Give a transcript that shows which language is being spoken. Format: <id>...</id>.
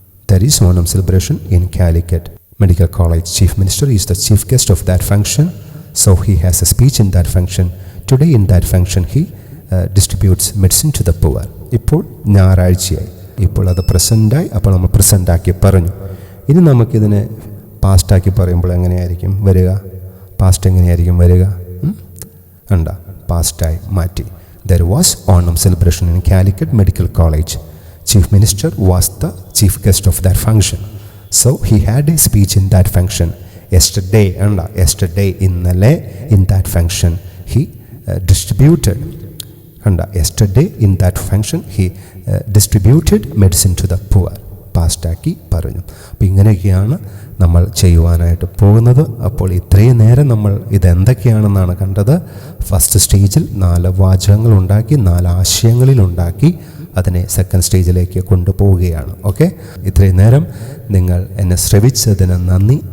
<en>There is Onam celebration in Calicut Medical College. Chief Minister is the chief guest of that function. So he has a speech in that function. Today in that function he distributes medicine to the poor.</en> <ml>ഇപ്പോൾ ഞായറാഴ്ചയായി, ഇപ്പോൾ അത് പ്രസൻറ്റായി. അപ്പോൾ നമ്മൾ പ്രസൻറ്റാക്കി പറഞ്ഞു. ഇനി നമുക്കിതിനെ പാസ്റ്റാക്കി പറയുമ്പോൾ എങ്ങനെയായിരിക്കും വരിക? പാസ്റ്റ് എങ്ങനെയായിരിക്കും വരിക? കണ്ട, പാസ്റ്റായി മാറ്റി.</ml> <en>There was Onam celebration in Calicut Medical College. Chief Minister was the chief guest of that function. So he had a speech in that function. Yesterday,</en> <ml>ഇന്നലെ,</ml> <en>in that function he distributed. Yesterday in that function he distributed medicine to the poor.</en> <ml>പാസ്റ്റാക്കി പറഞ്ഞു. അപ്പോൾ ഇങ്ങനെയൊക്കെയാണ് നമ്മൾ ചെയ്യുവാനായിട്ട് പോകുന്നത്. അപ്പോൾ ഇത്രയും നേരം നമ്മൾ ഇതെന്തൊക്കെയാണെന്നാണ് കണ്ടത്. ഫസ്റ്റ് സ്റ്റേജിൽ 4 വാചകങ്ങൾ ഉണ്ടാക്കി, 4 ആശയങ്ങളിലുണ്ടാക്കി അതിനെ സെക്കൻഡ് സ്റ്റേജിലേക്ക് കൊണ്ടുപോവുകയാണ്. ഓക്കെ, ഇത്രയും നേരം നിങ്ങൾ എന്നെ ശ്രവിച്ചതിന് നന്ദി.</ml>